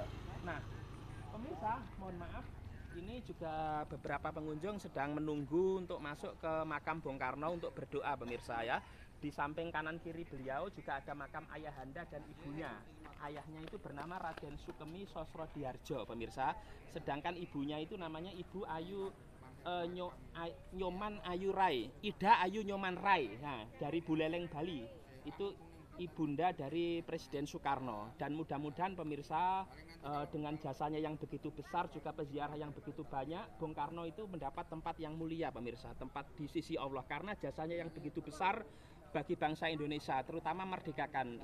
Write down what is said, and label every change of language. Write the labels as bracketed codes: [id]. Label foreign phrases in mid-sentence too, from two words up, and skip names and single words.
[id] Nah, pemirsa, mohon maaf, ini juga beberapa pengunjung sedang menunggu untuk masuk ke makam Bung Karno untuk berdoa pemirsa ya. Di samping kanan kiri beliau juga ada makam ayahanda dan ibunya. Ayahnya itu bernama Raden Sukemi Sosrodihardjo pemirsa. Sedangkan ibunya itu namanya Ibu Ayu Nyoman Ayu Rai, Ida Ayu Nyoman Rai. Nah, dari Buleleng Bali. Itu ibunda dari Presiden Soekarno. Dan mudah-mudahan pemirsa dengan jasanya yang begitu besar, juga peziarah yang begitu banyak, Bung Karno itu mendapat tempat yang mulia pemirsa, tempat di sisi Allah, karena jasanya yang begitu besar bagi bangsa Indonesia, terutama merdekakan.